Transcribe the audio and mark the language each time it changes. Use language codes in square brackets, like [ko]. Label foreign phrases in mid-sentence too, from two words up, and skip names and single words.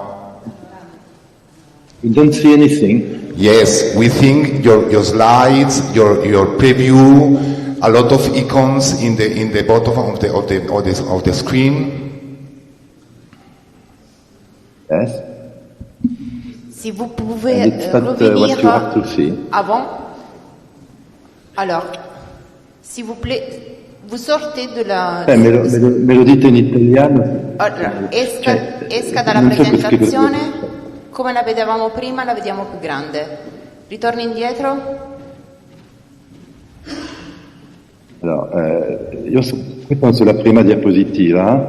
[en] You don't see anything. Yes, we think your slides, your preview, a lot of icons in the bottom of the screen. Yes. [fr] Si vous pouvez revenir avant. Alors, s'il vous plaît, vous sortez de la... [it] Me lo dite in italiano. Allora, esca dalla presentazione, come la vedevamo prima, la vediamo più grande. Ritorni indietro. Allora, io penso la prima diapositiva.